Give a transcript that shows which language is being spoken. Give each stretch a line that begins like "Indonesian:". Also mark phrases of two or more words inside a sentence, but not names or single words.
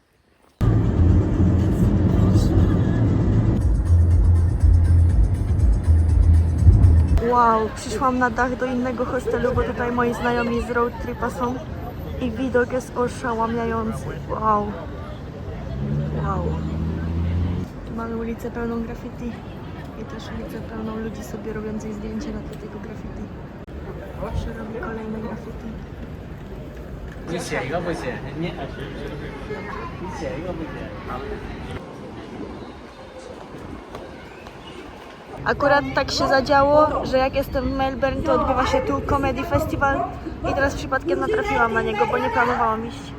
Polish: Wow, przyszłam na dach do innego hostelu, bo tutaj moi znajomi z
English: road tripa
Polish: są i widok jest oszałamiający. Wow. Tu mamy ulicę pełną graffiti i też ulicę pełną ludzi sobie robiących zdjęcia na tle tego graffiti. Jeszcze robi kolejne graffiti.
Chinese: 你写一个不写，你写一个不写。好。
Polish: Akurat tak się zadziało, że jak jestem w Melbourne, to odbywa się tu Comedy Festival i teraz przypadkiem natrafiłam na niego, bo nie planowałam iść.